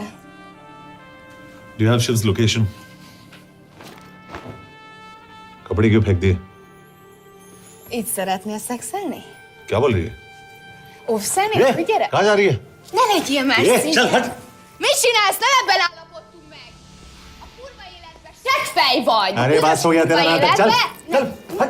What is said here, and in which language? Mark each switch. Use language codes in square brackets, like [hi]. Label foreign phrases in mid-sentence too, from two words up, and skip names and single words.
[en] Do you have Shiv's location? [hi] कपड़े क्यों फेंक दिए? [hu] Így szeretnél szexelni? [hi] क्या बोल रही है? [hu] Óvszerni? Gyere! [hi] कहाँ जा रही है? [hu] Ne legyél már színes! [hi] चल हट! [hu] Mit csinálsz? Nem ebben állapodtunk meg! A kurva életben seggfej vagy! [hi] अरे बात हो गया तेरा नाटक, चल! चल! हट!